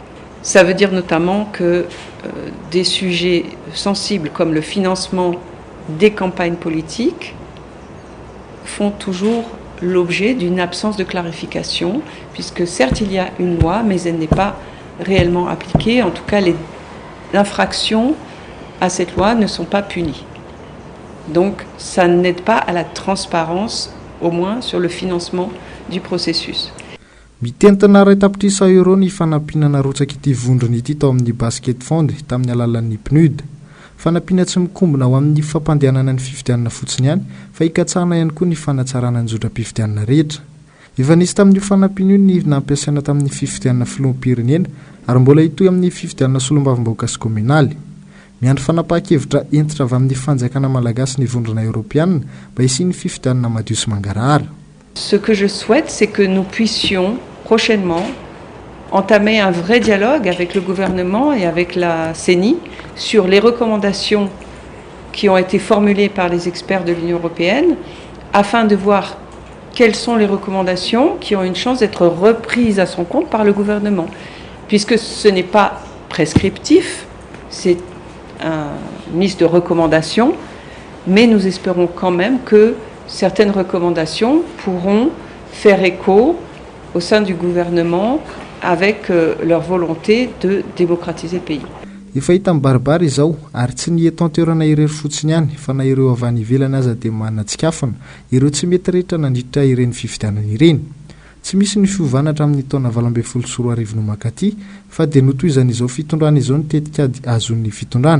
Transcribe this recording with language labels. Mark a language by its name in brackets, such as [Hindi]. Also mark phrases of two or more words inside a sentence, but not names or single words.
[French] Ça veut dire notamment que des sujets sensibles comme le financement des campagnes politiques font toujours l'objet d'une absence de clarification, puisque certes il y a une loi, mais elle n'est pas réellement appliquée. En tout cas, les infractions à cette loi ne sont pas punies. Donc ça n'aide pas à la transparence, au moins sur le financement du processus. [Malagasy] Mitentana ray tapitrisa euro ny fanampinana rotsaka ity vondrona ity tao amin'ny [English] basket fond [Malagasy] tamin'ny alalan'ny PNUD. Fanampina tsy mikombona ao amin'ny fampandehanana ny fifidianana fotsiny ihany fa hikatsahana ihany koa ny fanatsarana ny zotram-pifidianana rehetra. Efa nisy tamin'ny fanampina io ny nampiasaina tamin'ny fifidianana filoham-pirenena ary mbola hitohy amin'ny fifidianana solombavambahoaka sy kominaly. Miandry fanapahan-kevitra entitra avy amin'ny fanjakana malagasy ny vondrona Europeanina mba hisian'ny fifidianana madio sy mangarahara. [French] Ce que je souhaite, c'est que nous puissions prochainement entamer un vrai dialogue avec le gouvernement et avec la CENI sur les recommandations qui ont été formulées par les experts de l'Union européenne afin de voir quelles sont les recommandations qui ont une chance d'être reprises à son compte par le gouvernement. Puisque ce n'est pas prescriptif, c'est une liste de recommandations, mais nous espérons quand même que certaines recommandations pourront faire écho au sein du gouvernement avec leur volonté de démocratiser le pays. [Malagasy] Efa hita mibaribary izao ary tsy ny eto an-toerana irery fotsiny ihany fa na ireo avy any ivelana aza dia manatsikafana ireo tsy mety rehetra nandritra ireny fifidianana ireny. Tsy misy ny fiovanatra amin'ny taona 2024 no makaty fa dia notohizan'izao fitondrana izao ny tetikady azon'ny fitondrana.